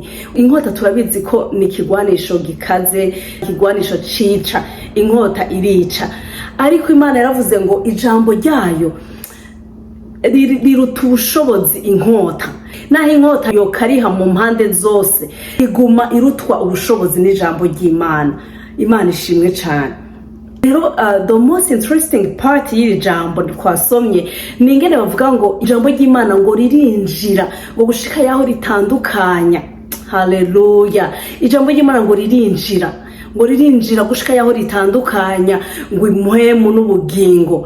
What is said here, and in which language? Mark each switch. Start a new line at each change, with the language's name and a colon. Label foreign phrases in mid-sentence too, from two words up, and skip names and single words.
Rundi: Inkota turabizi ko ni ikigwanisho gikaze, ikigwanisho cica, inkota irica. Ariko Imana yaravuze ngo ijambo ryayo riruta ubushobozi inkota. Naho inkota yokariha mu mpande zose, iguma irutwa ubushobozi n'ijambo ry'Imana. Imana ishimwe cyane. Rero
English: the most interesting part
Rundi: y'iri jambo twasomye ni ingene bavuga ngo ijambo ry'Imana ngo ririnjira ngo gushika yaho ritandukanya. Haleluya. Ijambo ry'Imana ngo ririnjira gushika yaho ritandukanya ngo impwemu n'ubugingo.